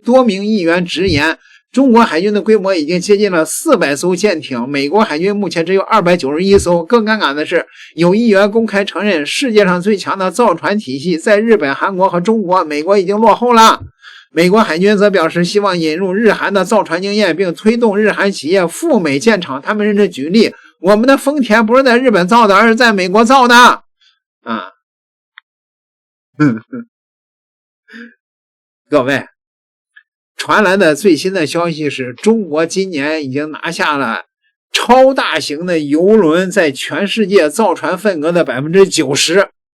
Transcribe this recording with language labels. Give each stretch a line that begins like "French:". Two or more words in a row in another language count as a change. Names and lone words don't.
Chinese: 多名議員直言，中國海軍的規模已經接近了400艘艦艇，美國海軍目前只有291艘。更尷尬的是，有議員公開承認，世界上最強的造船體系在日本、韓國和中國，美國已經落後了。美国海軍則表示，希望引入日韓的造船經驗，并推动日韓企業赴美建廠。他们甚至舉例，我們的豐田不是在日本造的，而是在美國造的。啊，各位，傳來的最新的消息是，中國今年已經拿下了超大型的郵輪在全世界造船份額的 90%。